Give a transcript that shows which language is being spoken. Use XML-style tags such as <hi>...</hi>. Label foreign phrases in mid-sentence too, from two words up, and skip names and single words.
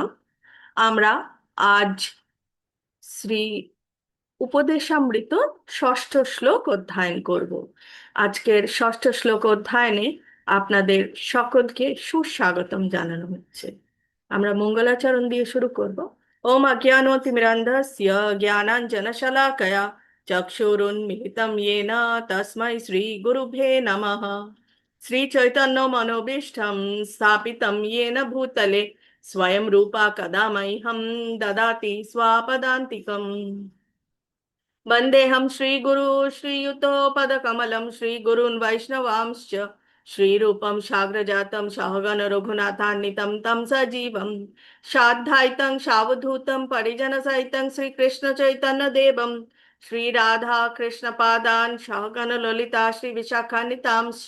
<bn>আমরা আজ শ্রী উপদেশামৃত ষষ্ঠ শ্লোক অধ্যয়ন করব। আজকের ষষ্ঠ শ্লোক অধ্যয়নে আপনাদের সকলকে সুস্বাগতম জানানো হচ্ছে। আমরা মঙ্গলাচরণ দিয়ে শুরু করব।</bn> <sa>ওম অজ্ঞানতিমিরান্ধস্য জ্ঞানাঞ্জনশলাকয়া চক্ষুরুন্মিলিতং येन তস্मै শ্রী গুরুভ্যে নমঃ। শ্রী চৈতন্য মনোভীষ্টং স্থাপিতং येन ভূতলে স্বয়ং রূপা কদা মह्यं দদাতি স্বপদান্তিকम्। वन्देऽहं श्रीगुरु श्रीयुतोपदकमलं श्रीगुरून् वैष्णवांश्च श्रीरूपं साग्रजातं सहगण रघुनाथान्वितं तं सजीवं साद्वैतं सावधूतं परिजनसहितं श्रीकृष्णचैतन्यदेवं श्रीराधा कृष्णपादान् सहगण ललिता श्रीविशाखान्वितांश्च।</sa>